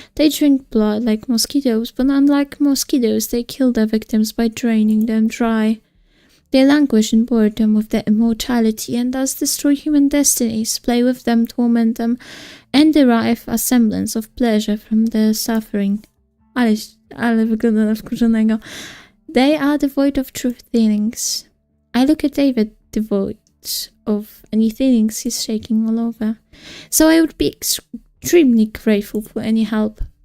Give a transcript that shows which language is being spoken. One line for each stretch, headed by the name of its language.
English: They drink blood like mosquitoes, but unlike mosquitoes, they kill their victims by draining them dry. They languish in boredom with their immortality and thus destroy human destinies, play with them, torment them, and derive a semblance of pleasure from their suffering.
Polish: Ale wygląda na wkurzonego.
English: They are devoid of true feelings. I look at David, devoid of any feelings. He's shaking all over. So I would be extremely grateful for any help.